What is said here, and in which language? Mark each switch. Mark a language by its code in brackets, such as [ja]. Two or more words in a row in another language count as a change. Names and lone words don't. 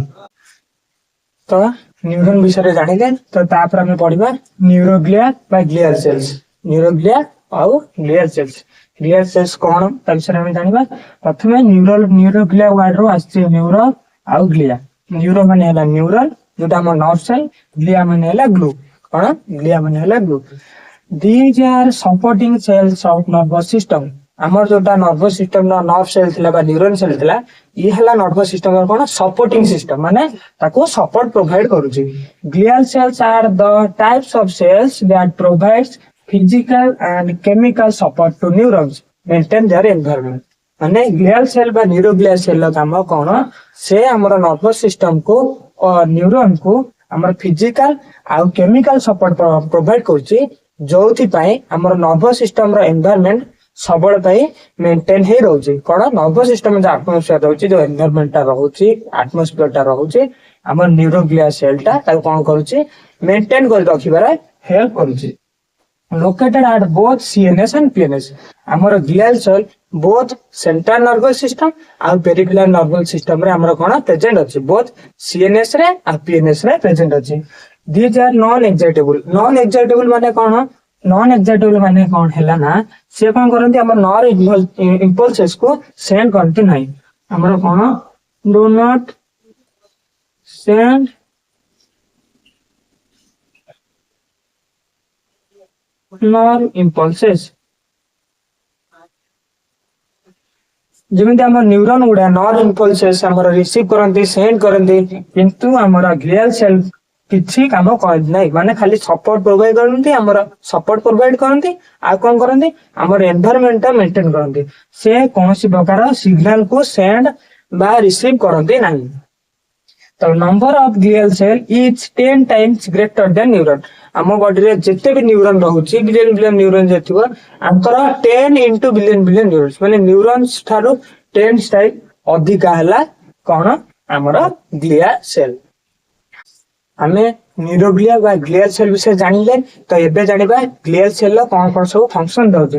[or] ତ ନ୍ୟୁରନ ବିଷୟରେ ଜାଣିଲେ ତ ତାପରେ ଆମେ ପଢିବା ନ୍ୟୁରୋଗ୍ଲିଆ ବା ଗ୍ଲିଆଲ ସେଲ୍ସ। ନ୍ୟୁରୋଗ୍ଲିଆ ଆଉ ଗ୍ଲିଆଲ ସେଲ୍ସ। ଗ୍ଲିଆଲ ସେଲ୍ସ କଣ ତା ବିଷୟରେ ଆମେ ଜାଣିବା। ପ୍ରଥମେ ନ୍ୟୁରୋଗ୍ଲିଆ ୱାର୍ଡ ରୁ ଆସିଛି ନ୍ୟୁରୋ ଆଉ ଗ୍ଲିଆ। ନ୍ୟୁରୋ ମାନେ ହେଲା ନ୍ୟୁରନ ଯୋଉଟା ଆମ ନର୍ଭ ସେଲ, ଗ୍ଲିଆ ମାନେ ହେଲା ଗ୍ଲୁ। କଣ ଗ୍ଲିଆ ମାନେ ହେଲା ଗ୍ଲୁ। [en] These are supporting cells of nervous system। [or] ଆମର ଯୋଉଟା ନର୍ଭସ ସିଷ୍ଟମ ର ନର୍ଭ ସେଲ ଥିଲା ବା ନ୍ୟୁରୋନ ସେଲ ଥିଲା, ଇଏ ହେଲା ନର୍ଭସ ସିଷ୍ଟମ ର କଣ ସପୋର୍ଟିଂ ସିଷ୍ଟମ, ମାନେ ତାକୁ ସପୋର୍ଟ ପ୍ରୋଭାଇଡ କରୁଛି। [en] Glial cells are the types of cells that provides physical and chemical support to neurons maintain their environment. [or] ମାନେ ଗ୍ଲିଆଲ ସେଲ ବା ନ୍ୟୁରୋଗ୍ଲିଆ ସେଲ ର କାମ କଣ, ସେ ଆମର ନର୍ଭସ ସିଷ୍ଟମ କୁ ନ୍ୟୁରନ କୁ ଆମର ଫିଜିକାଲ ଆଉ କେମିକାଲ ସପୋର୍ଟ ପ୍ରୋଭାଇଡ କରୁଛି, ଯୋଉଥିପାଇଁ ଆମର ନର୍ଭସ ସିଷ୍ଟମ ର ଏନଭାୟରନମେଣ୍ଟ ସବୁବେଳେ ପାଇଁ ମେଣ୍ଟେନ ହେଇ ରହୁଛି। କଣ ନର୍ଭସ ସିଷ୍ଟମ ଯୋଉ ଆଟମୋସ୍ଫିୟର ରହୁଛି, ଯୋଉ ଏନଭାୟରନମେଣ୍ଟ ଟା ରହୁଛି, ଆଟମୋସ୍ଫିୟର ଟା ରହୁଛି, ଆମର ନ୍ୟୁରୋଗ୍ଲିଆ ସେଲ ଟା ତାକୁ କଣ କରୁଛି ମେଣ୍ଟେନ କରି ରଖିବାରେ ହେଲ୍ପ କରୁଛି। [en] Located at both CNS and PNS। [or] ଆମର ଗ୍ଲିଆଲ ସେଲ [en] both central nervous system [or] ଆଉ [en] peripheral nervous system [or] ରେ ଆମର କଣ ପ୍ରେଜେଣ୍ଟ ଅଛି। [en] both CNS [or] ରେ ଆଉ PNS ରେ ପ୍ରେଜେଣ୍ଟ ଅଛି। [en] These are non excitable। non excitable [or] ମାନେ କଣ, [en] non excitable [or] ମାନେ କଣ ହେଲା ନା, ସେ କଣ କରନ୍ତି ଆମର ନର ଇମ୍ପଲସେସ କୁ ସେଣ୍ଡ କରନ୍ତି ନାହିଁ। ଆମର କଣ [en] do not send nor impulses। [or] ଯେମିତି ଆମର ନ୍ୟୁରନ ଗୁଡା ନର ଇମ୍ପଲସେସ ଆମର ରିସିଭ କରନ୍ତି, ସେଣ୍ଡ କରନ୍ତି, କିନ୍ତୁ ଆମର ଗ୍ଲିଆଲ ସେଲ କିଛି କାମ କରନ୍ତି ନାହିଁ। ମାନେ ଖାଲି ସପୋର୍ଟ ପ୍ରୋଭାଇଡ କରନ୍ତି, ଆମର ସପୋର୍ଟ ପ୍ରୋଭାଇଡ କରନ୍ତି, ଆଉ କଣ କରନ୍ତି ଆମର ଏନଭାୟରନମେଣ୍ଟ ଟା ମେଣ୍ଟେନ କରନ୍ତି। ସେ କୌଣସି ପ୍ରକାର ସିଗ୍ନାଲ କୁ ସେଣ୍ଡ ବା ରିସିଭ କରନ୍ତି ନାହିଁ। [en] ତ number of glial cell is 10 times greater than ନ୍ୟୁରନ। [or] ଆମ ବଡିରେ ଯେତେ ବି ନ୍ୟୁରନ ରହୁଛି, ବିଲିୟନ ବିଲିୟନ ନ୍ୟୁରନ ଯେତିକ, ଆଙ୍କର 10 into ବିଲିୟନ ବିଲିୟନ ନ୍ୟୁରନ୍ସ, ମାନେ ନ୍ୟୁରନ୍ସ ଠାରୁ 10 ଟାଇମ ଅଧିକା ହେଲା କଣ ଆମର ଗ୍ଲିଆ ସେଲ। ଆମେ ନ୍ୟୁରୋଗ୍ଲିଆ ବା ଗ୍ଲିଆଲ ସେଲ ବିଷୟରେ ଜାଣିଲେ, ତ ଏବେ ଜାଣିବା ଗ୍ଲିଆଲ ସେଲ ର କଣ କଣ ସବୁ ଫଙ୍କସନ ରହୁଛି।